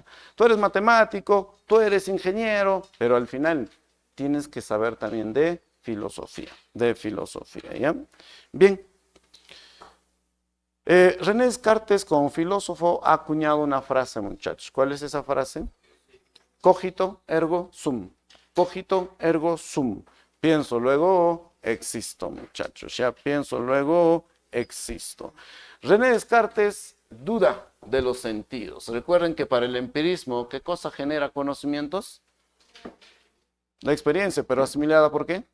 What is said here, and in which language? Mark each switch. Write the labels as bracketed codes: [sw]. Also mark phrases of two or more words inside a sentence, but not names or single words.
[es] Tú eres matemático, tú eres ingeniero, pero al final tienes que saber también de filosofía, ¿ya? Bien. René Descartes, como filósofo, ha acuñado una frase, muchachos. ¿Cuál es esa frase? [la] Cogito ergo sum. Cogito ergo sum. [es] Pienso, luego existo, muchachos. Ya pienso, luego existo. René Descartes duda de los sentidos. Recuerden que para el empirismo, ¿qué cosa genera conocimientos? La experiencia, pero asimilada ¿por qué?